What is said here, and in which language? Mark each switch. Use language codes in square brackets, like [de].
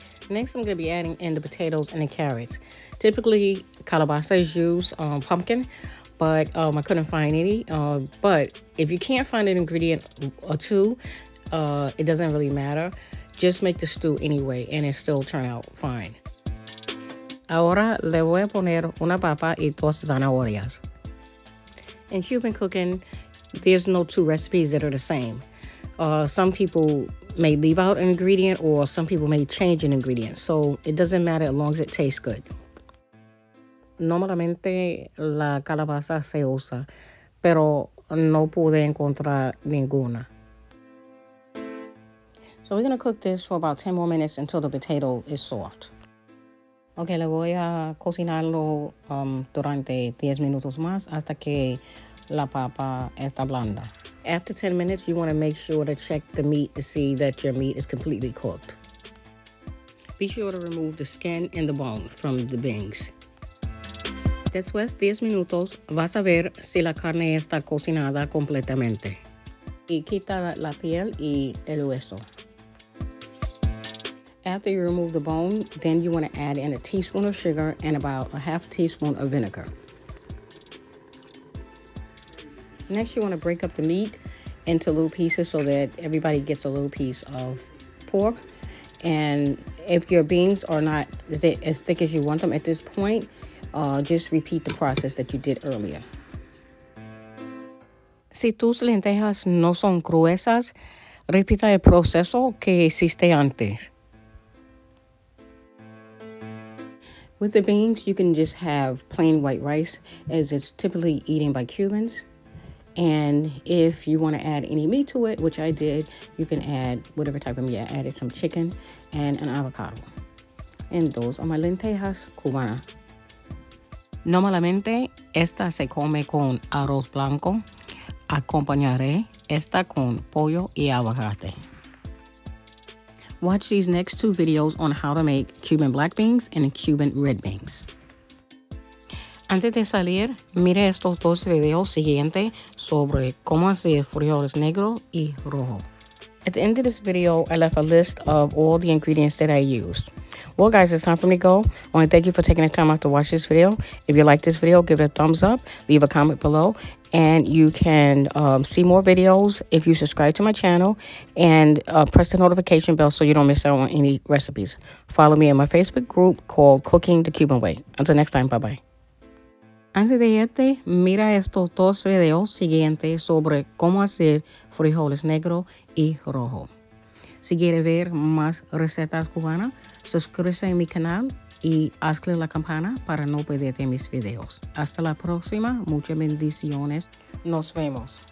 [en] Next, I'm going to be adding in the potatoes and the carrots. Typically, calabaza is used, pumpkin, but I couldn't find any. But if you can't find an ingredient or two, it doesn't really matter. Just make the stew anyway, and it still turn out fine. [es] Ahora le voy a poner una papa y 2 zanahorias. [en] In Cuban cooking, there's no two recipes that are the same. Some people may leave out an ingredient or some people may change an ingredient. So it doesn't matter as long as it tastes good. [es] Normalmente la calabaza se usa, pero no pude encontrar ninguna. [en] So we're going to cook this for about 10 more minutes until the potato is soft. [es] Okay, le voy a cocinarlo durante 10 minutos más hasta que la papa está blanda. [en] After 10 minutes, you want to make sure to check the meat to see that your meat is completely cooked. Be sure to remove the skin and the bone from the beans. [es] Después de 10 minutos, vas a ver si la carne está cocinada completamente. Y quita la piel y el hueso. [en] After you remove the bone, then you want to add in a teaspoon of sugar and about a half teaspoon of vinegar. Next, you want to break up the meat into little pieces so that everybody gets a little piece of pork. And if your beans are not as thick as you want them at this point, just repeat the process that you did earlier. [es] Si tus lentejas no son gruesas, repita el proceso que hiciste antes. [en] With the beans, you can just have plain white rice, as it's typically eaten by Cubans. And if you want to add any meat to it, which I did, you can add whatever type of meat. I added some chicken and an avocado. And those are my [es] lentejas cubanas. Normalmente, esta se come con arroz blanco. Acompañaré esta con pollo y aguacate. [en] Watch these next two videos on how to make Cuban black beans and Cuban red beans. [es] Antes de salir, mire estos dos videos siguientes sobre cómo hacer frijoles negro y rojo. [en] At the end of this video, I left a list of all the ingredients that I used. Well, guys, it's time for me to go. I want to thank you for taking the time out to watch this video. If you like this video, give it a thumbs up, leave a comment below, and you can see more videos if you subscribe to my channel and press the notification bell so you don't miss out on any recipes. Follow me in my Facebook group called Cooking the Cuban Way. Until next time, bye-bye. [es] Antes de irte, mira estos dos videos siguientes sobre cómo hacer frijoles negro y rojo. Si quieres ver más recetas cubanas, suscríbete a mi canal y hazle la campana para no perderte mis videos. Hasta la próxima, muchas bendiciones. Nos vemos.